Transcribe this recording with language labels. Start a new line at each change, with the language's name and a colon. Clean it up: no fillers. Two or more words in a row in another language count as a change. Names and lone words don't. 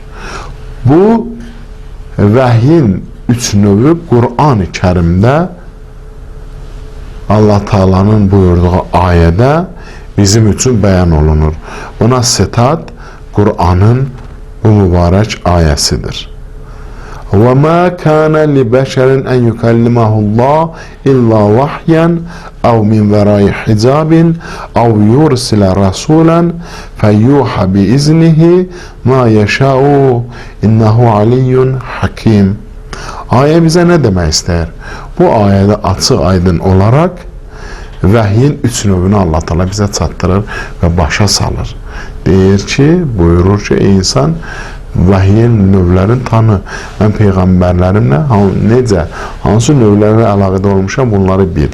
Azerbaijani: Bu vəhyin üç növü Qur'an-ı Kərimdə Allah Taala'nın buyurduğu ayədə bizim üçün bəyan olunur. Buna sitat Qur'anın bu mübarək ayəsidir.
Arabic: وَمَا كَانَ لِبَشَرٍ أَنْ يُكَلِّمَهُ اللّٰهُ إِلَّا وَحْيًا أَوْ مِنْ وَرَاءِ حِجَابٍ أَوْ يُرْسِلَ رَسُولًا فَيُوحَى بِإِذْنِهِ مَا يَشَاءُ إِنَّهُ عَلِيٌّ حَكِيمٌ.
Azerbaijani: Ayə bizə nə demək istəyir? Bu ayədə açıq aydın olaraq vəhyin 3 növünü Allah Teala bizə çatdırır və başa salır. Deyir ki, buyurur ki, ey insan, vəhyin növlərini tanı. Mən peyğəmbərlərimlə necə, hansı növlərlə əlaqədə olmuşam, bunları bil.